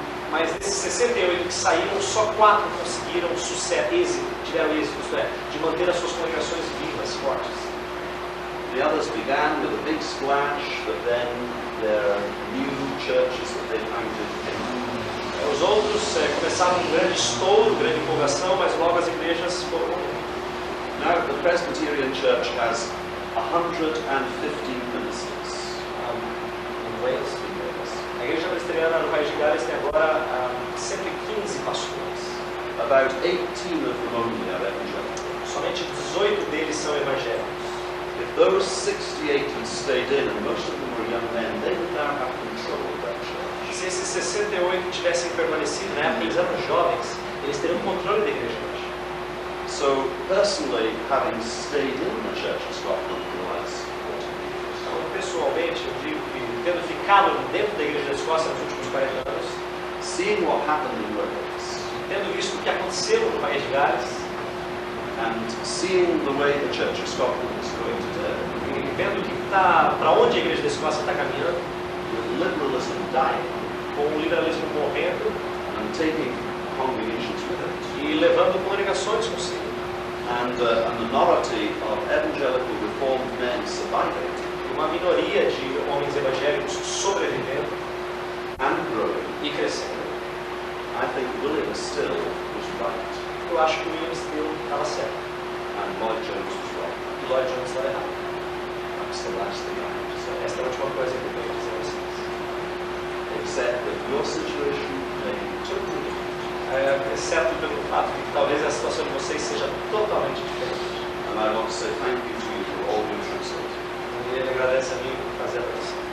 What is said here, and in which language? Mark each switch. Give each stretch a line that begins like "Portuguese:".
Portuguese: Mas desses 68 que saíram, só 4 conseguiram êxito, tiveram êxito, isto é, de manter as suas congregações vivas, fortes.
English: The others began with a big splash, but then there are new churches that they founded.
Portuguese: Os outros começaram com um grande estouro, grande empolgação, mas logo as igrejas foram morrendo.
English: Now the Presbyterian Church has 115 ministers.
Portuguese: Em Wales, a igreja presbiteriana no País de Gales tem agora 115 pastores.
English: About 18 of them only are evangelical.
Portuguese: Somente 18 deles são evangélicos.
English: If those 68 had stayed in, and most of them were young men, they would now have control of that church.
Portuguese: Se esses 68 tivessem permanecido, na época eles eram jovens, eles teriam controle da igreja hoje.
English: So, personally, having stayed in the Church of Scotland for the last 40 years,
Portuguese: Então, pessoalmente, eu digo que tendo ficado dentro da igreja da Escócia nos últimos 40 anos,
English: seeing what happened in Wales,
Portuguese: tendo visto o que aconteceu no País de Gales,
English: and seeing the way the Church of Scotland is going today,
Portuguese: e vendo que para onde a igreja da Escócia está caminhando,
English: with liberalism dying,
Portuguese: com o liberalismo morrendo
English: and taking congregations with it,
Portuguese: e levando congregações consigo,
English: and a minority of evangelical reformed men surviving
Portuguese: uma minoria de homens evangélicos sobrevivendo
English: and growing,
Portuguese: e crescendo.
English: I think William Still was right,
Portuguese: Eu acho que o William Steele estava certo
English: and Lloyd Jones was wrong.
Portuguese: e Lloyd Jones estava errado.
English: That's the last thing I have to say.
Portuguese: Esta é a última coisa que eu tenho a dizer a vocês.
English: Except that your situation may be totally different.
Portuguese: Exceto pelo fato de que talvez a situação de vocês seja totalmente diferente.
English: And I want to say thank you to you for all your translating.
Portuguese: E ele agradece a mim por fazer a tradução.